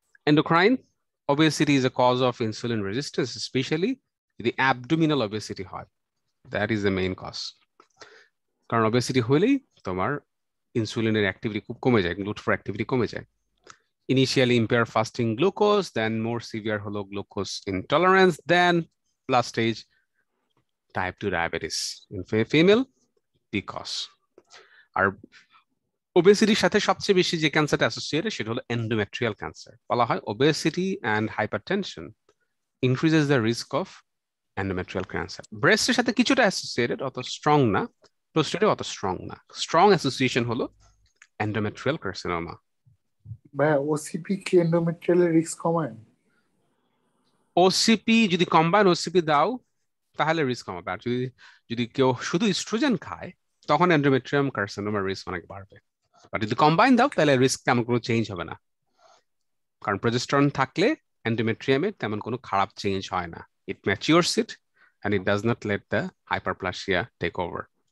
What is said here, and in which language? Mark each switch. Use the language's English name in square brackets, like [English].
[English] Endocrine, obesity is a cause of insulin resistance, especially the abdominal obesity হয়, that is the main cause. [Bangla] কারণ obesity হলেই তোমার ইনসুলিনের activity খুব কমে যায়, GLUT4 অ্যাক্টিভিটি কমে যায়। [English] Initially impair fasting glucose, then more severe holo glucose intolerance, then last stage type 2 diabetes in female PCOS. [Bangla] আর ওবেসিটির সাথে সবচেয়ে বেশি যে ক্যান্সারটা অ্যাসোসিয়েটেড সেটা হলো এন্ডোমেট্রিয়াল ক্যান্সার। বলা হয় [English] Obesity and hypertension increases the risk of endometrial cancer. [Bangla] ব্রেস্টের সাথে কিছুটা অ্যাসোসিয়েটেড, অত স্ট্রং না, প্রোস্টেটে অত স্ট্রং না। স্ট্রং অ্যাসোসিয়েশন হলো এন্ডোমেট্রিয়াল কার্সিনোমা। ভাইয়া ওসিপি কি এন্ডোমেট্রিয়ালের রিস্ক কমায়? ওসিপি যদি কম্বাইন ওসিপি দাও তাহলে রিস্ক কমাবে, আর যদি যদি কেউ শুধু ইস্ট্রোজেন খায় তখন এন্ডোমেট্রিয়াম কার্সিনোমার রিস্ক অনেক বাড়বে। আর যদি কম্বাইন দাও তাহলে রিস্ক তেমন কোনো চেঞ্জ হবে না, কারণ প্রজেস্টেরন থাকলে এন্ডোমেট্রিয়ামে তেমন কোনো খারাপ চেঞ্জ হয় না। [English] It matures it and it does not let the hyperplasia take over.